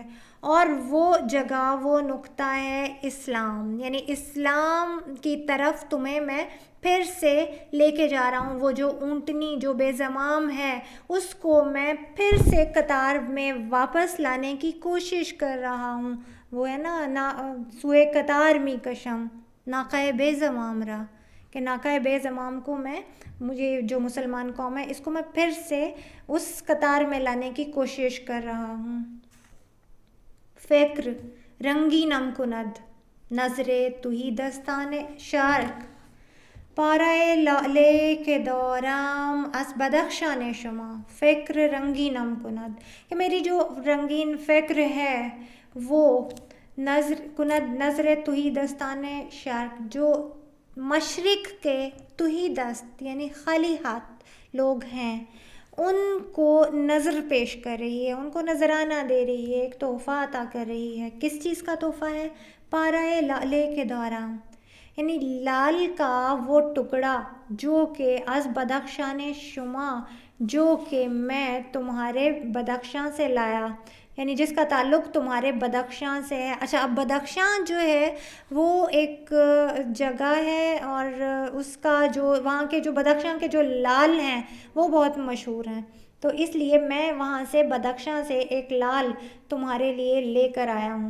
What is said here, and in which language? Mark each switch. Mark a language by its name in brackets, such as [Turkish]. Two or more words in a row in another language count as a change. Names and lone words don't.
[Urdu] اور وہ جگہ، وہ نقطہ ہے اسلام. یعنی اسلام کی طرف تمہیں میں پھر سے لے کے جا رہا ہوں. وہ جو اونٹنی جو بے زمام ہے اس کو میں پھر سے قطار میں واپس لانے کی کوشش کر رہا ہوں. وہ ہے نا [Persian] سوئے قطار می کشم ناقہ بے زمام را، [Urdu] کہ ناقہ بے زمام کو مجھے جو مسلمان قوم ہے اس کو میں پھر سے اس قطار میں لانے کی کوشش کر رہا ہوں. [Persian] فکر رنگینم کند نظر توہی دستان شرق، پارائے لعلے کے دورم از بدخشان شما. فکر رنگینم کند، [Urdu] کہ میری جو رنگین فکر ہے وہ [Persian] نظر توہی دستان شرق، [Urdu] جو مشرق کے توہی دست یعنی خالی ہاتھ لوگ ہیں ان کو نظر پیش کر رہی ہے، ان کو نذرانہ دے رہی ہے، ایک تحفہ عطا کر رہی ہے. کس چیز کا تحفہ ہے؟ [Persian] پارائے لعلے [Urdu] کے دوران، یعنی لال کا وہ ٹکڑا جو کہ [Persian] از بدخشان شما، [Urdu] جو کہ میں تمہارے بدخشاں سے لایا، یعنی جس کا تعلق تمہارے بدخشاں سے ہے. اچھا، اب بدخشاں جو ہے وہ ایک جگہ ہے اور اس کا جو وہاں کے جو بدخشاں کے جو لال ہیں وہ بہت مشہور ہیں، تو اس لیے میں وہاں سے بدخشاں سے ایک لال تمہارے لیے لے کر آیا ہوں.